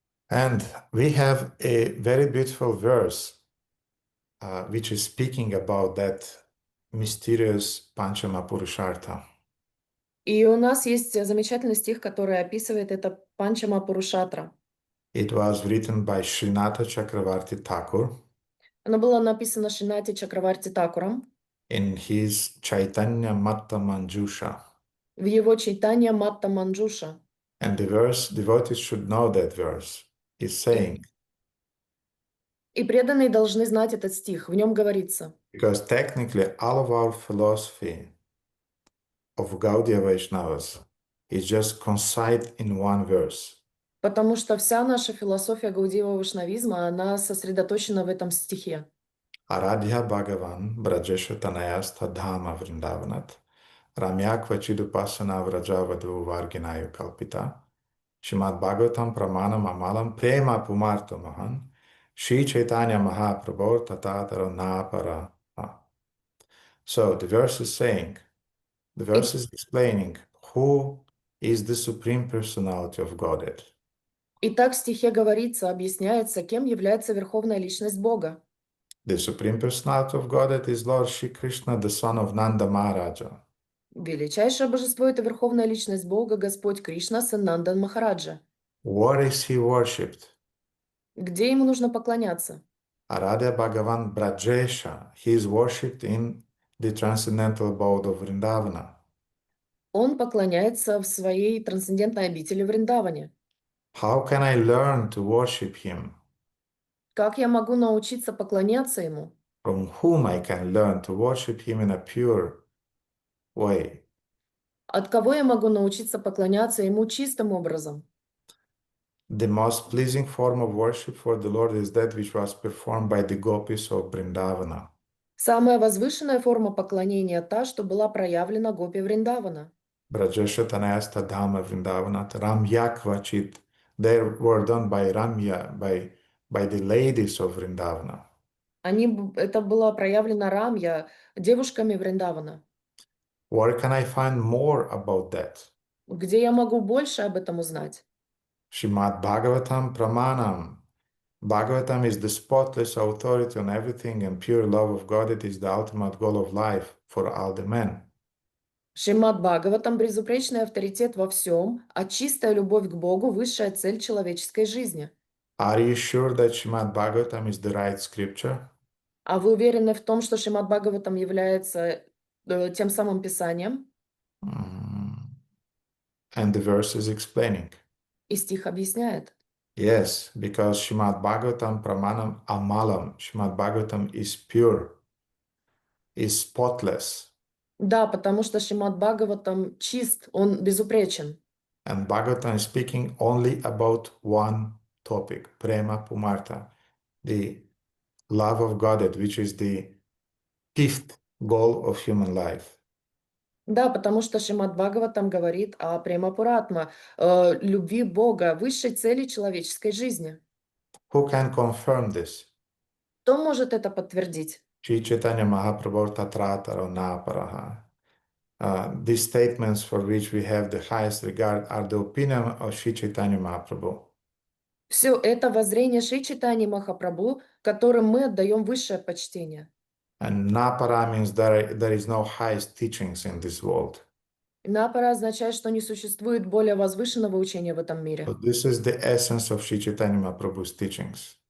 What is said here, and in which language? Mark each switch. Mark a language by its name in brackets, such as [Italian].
[English] And we have a very beautiful verse which is speaking about that mysterious Panchama Purushartha. [Russian] И у нас есть замечательный стих, который описывает это панчама пурушатра. [English] It was written by Srinatha Chakravarti Thakur [Russian] Оно было написано Шринати Чакраварти Такуром [English] in his Chaitanya Matta Manjusha. [Russian] в его читании Матта Манджуша. [English] And the verse, devotees should know that verse, is saying, [Russian] И преданные должны знать этот стих. В нем говорится: [English] because technically all of our philosophy of Gaudiya Vaishnavas is just concise in one verse. [Russian] потому что вся наша философия гаудиева вайшнавизма, она сосредоточена в этом стихе. [Sanskrit] Aradhya Bhagavan Brajesha Tanayastha Dhama Vrindavanat Ramya Kvachidupasana Vrajavadu Varginayu Kalpita Shrimad Bhagavatam Pramanam Amalam Prema Pumarto Mahan Shri Chaitanya Mahaprabhu Tatatara Napara. [English] So the verse is saying The verse is explaining who is the supreme personality of Godhead. [Russian] Итак, в стихе говорится, объясняется, кем является Верховная Личность Бога. [English] The supreme personality of Godhead is Lord Shri Krishna, the son of Nanda Maharaja. [Russian] Величайшее божество – это Верховная Личность Бога, Господь Кришна, сын Нандан Махараджа. [English] Where is he worshipped? [Russian] Где ему нужно поклоняться? [Sanskrit] Aradhya Bhagavan Brajesha. [English] He is worshipped in the transcendental abode of Vrindavana. [Russian] Он поклоняется в своей трансцендентной обители Вриндаване. [English] How can I learn to worship him? [Russian] Как я могу научиться поклоняться ему? [English] From whom I can learn to worship him in a pure way? [Russian] От кого я могу научиться поклоняться ему чистым образом? [English] The most pleasing form of worship for the Lord is that which was performed by the gopis of Vrindavana. [Russian] Самая возвышенная форма поклонения та, что была проявлена гопи Вриндавана. [Sanskrit] Brajesha Tanayasta Dhamma Vrindavana Ramya Kvachit. [English] They were done by Ramya, by the ladies of Vrindavana. [Russian] Это было проявлено Рамья, девушками Вриндавана. [English] Where can I find more about that? [Russian] Где я могу больше об этом узнать? [Sanskrit] Shrimad Bhagavatam Pramanam. [English] Bhagavatam is the spotless authority on everything, and pure love of God, it is the ultimate goal of life for all the men. [Russian] Шримад Бхагаватам – безупречный авторитет во всем, а чистая любовь к Богу – высшая цель человеческой жизни. [English] Are you sure that Shrimad Bhagavatam is the right scripture? [Russian] А вы уверены в том, что Шримад Бхагаватам является тем самым писанием? [English] And the verse is explaining. [Russian] И стих объясняет. [English] Yes, because [Sanskrit] Shrimad Bhagavatam Pramanam Amalam. [English] Shrimad Bhagavatam is pure, is spotless. [Russian] Да, потому что Шримад Бхагаватам чист, он безупречен. [English] And Bhagavatam is speaking only about one topic, Prema Pumarta, the love of Godhead, which is the fifth goal of human life. [Russian] Да, потому что Шримад Бхагаватам говорит о Премапуратма, любви Бога, высшей цели человеческой жизни. [English] Who can confirm this? [Russian] Кто может это подтвердить? [Sanskrit] Sri Chaitanya Mahaprabhu Tatrataro Naparaha. [English] These statements for which we have the highest regard are the opinion of Sri Chaitanya Mahaprabhu. [Russian] Все это воззрение Шри Чайтаньи Махапрабху, которым мы отдаем высшее почтение. [English] And Napara means there is no highest teachings in this world. [Russian] Напара означает, что не существует более возвышенного учения в этом мире. [English] So this is the essence of Sri Chaitanya Mahaprabhu's teachings.